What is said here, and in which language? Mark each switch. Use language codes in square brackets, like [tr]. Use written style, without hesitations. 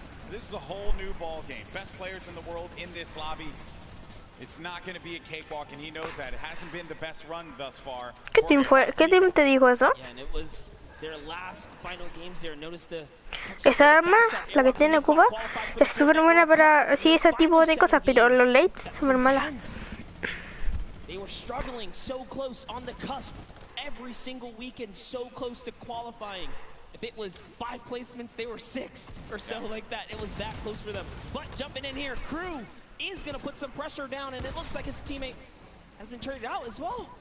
[en] This is a whole new ball game. Best players in the world in this lobby. It's not going to be a cakewalk, and he knows that. It hasn't been the best run thus far. [es] ¿Qué team fue? ¿Qué team te dijo eso? [en] Yeah, and it was their last final games there. Notice the [es] esa arma, la que tiene Cuba, es súper buena para ese tipo de cosas, pero los lates son súper malas. [en] They were struggling so close on the cusp every single weekend, so close to qualifying. If it was 5 placements, they were 6 or so like that. It was that close for them. But jumping in here, Crew is going to put some pressure down, and it looks like his teammate has been traded out as well.